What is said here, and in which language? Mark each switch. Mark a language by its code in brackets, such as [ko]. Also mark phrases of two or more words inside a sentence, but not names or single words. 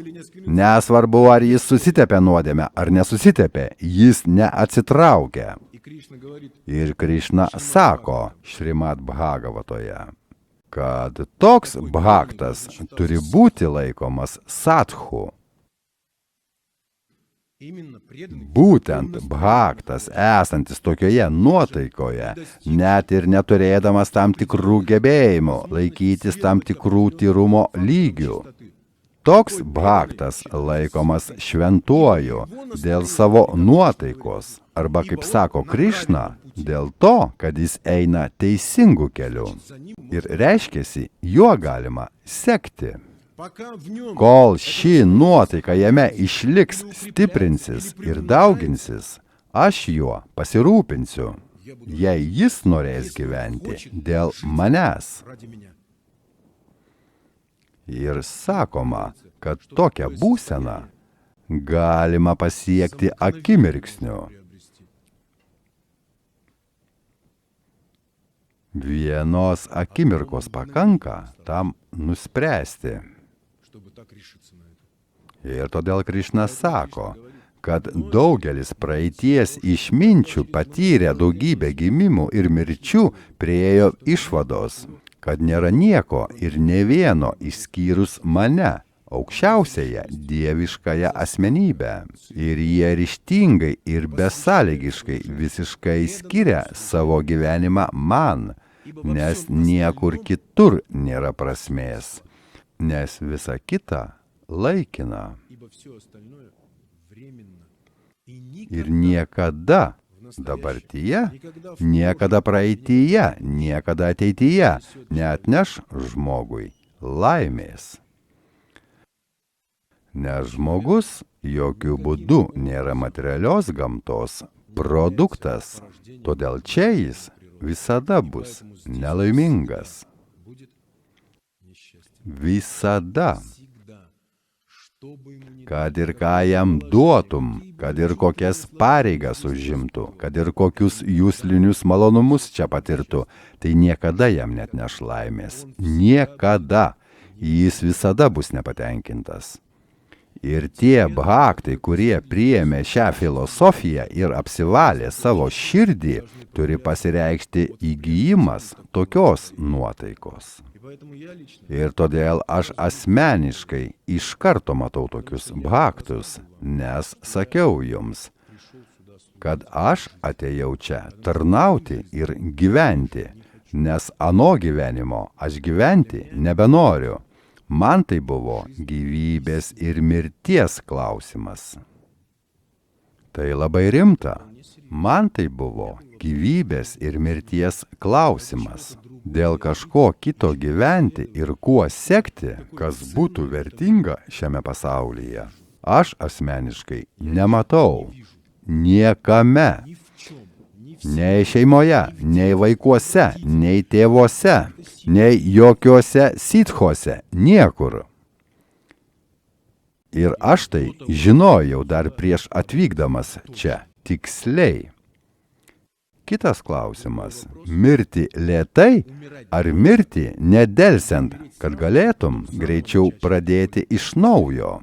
[lt] Nesvarbu, ar jis susitepė nuodėmę ar nesusitepė, jis neatsitraukia. Ir Krišna sako Šrimad Bhagavatoje, kad toks bhaktas turi būti laikomas sadhu. [ru] Именно преданный. [lt] Būtent bhaktas, esantis tokioje nuotaikoje, net ir neturėdamas tam tikrų gebėjimų, laikytis tam tikrų tyrumo lygių. Toks bhaktas laikomas šventuoju dėl savo nuotaikos, arba, kaip sako Krišna, dėl to, kad jis eina teisingų kelių. Ir reiškiasi, juo galima sekti. [ru] Пока в нем [lt] Kol ši nuotaika jame išliks, stiprinsis ir dauginsis, aš juo pasirūpinsiu, jei jis norės gyventi dėl manęs. [ru] ради меня. [lt] Ir sakoma, kad tokią būseną galima pasiekti akimirksniu. [ru] Приобрести. [lt] Vienos akimirkos pakanka tam nuspręsti. [ru] Чтобы так решиться на это. [lt] Ir todėl Krišna sako, kad daugelis praeities išminčių patyrę daugybę gimimų ir mirčių priėjo išvados, kad nėra nieko ir ne vieno išskyrus mane, aukščiausiąją dieviškąją asmenybę. Ir jie ryžtingai ir besąlygiškai visiškai skiria savo gyvenimą man, nes niekur kitur nėra prasmės, nes visa kita laikina. [ru] Ибо все остальное временно. И [lt] Ir niekada dabartyje, niekada praeityje, niekada ateityje neatneš žmogui laimės. Nes žmogus jokių būdų nėra materialios gamtos produktas, todėl čia jis visada bus nelaimingas. [ru] будет несчастье. [lt] Visada. [ru] Всегда. Что бы ему ни [lt] Kad ir ką jam duotum, kad ir kokias pareigas užimtų, kad ir kokius jūslinius malonumus čia patirtų, tai niekada jam net neš laimės. Niekada. Jis visada bus nepatenkintas. Ir tie bhaktai, kurie priėmė šią filosofiją ir apsivalė savo širdį, turi pasireikšti įgijimas tokios nuotaikos. [ru] И поэтому я лично [lt] Ir todėl aš asmeniškai iš karto matau tokius bhaktus, nes sakiau jums, [ru] пришел сюда с [lt] kad aš atėjau čia tarnauti ir gyventi, nes ano gyvenimo aš gyventi nebenoriu. Man tai buvo gyvybės ir mirties klausimas. Tai labai rimta. Man tai buvo gyvybės ir mirties klausimas. Dėl kažko kito gyventi ir kuo sekti, kas būtų vertinga šiame pasaulyje, aš asmeniškai nematau. Niekame. [ru] ни в чем, ни в [lt] Nei šeimoje, nei vaikuose, nei tėvuose, nei jokiuose sitchuose, niekur. Ir aš tai žinojau dar prieš atvykdamas čia, tiksliai. Kitas klausimas – mirti lėtai ar mirti nedelsiant, kad galėtum greičiau pradėti iš naujo?